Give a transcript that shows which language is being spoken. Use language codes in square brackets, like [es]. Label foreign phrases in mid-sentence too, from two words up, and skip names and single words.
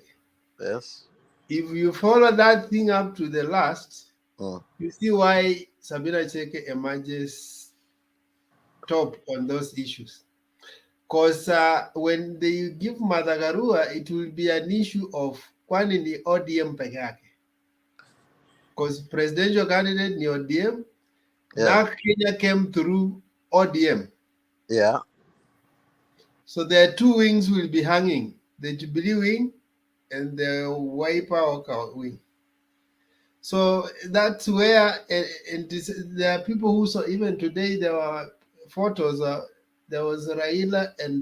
[en] Yes. If you follow that thing up to the last, you see why Sabina Chege emerges top on those issues. Because when they give Martha Karua, it will be an issue of [sw] kwani ni ODM peke yake. [en] Because presidential candidate ni ODM, now Kenya came through ODM. Yeah. So their two wings will be hanging, the Jubilee wing and the Wiper Oka wing. So that's where, and there are people who saw, even today there were photos, there was Raila and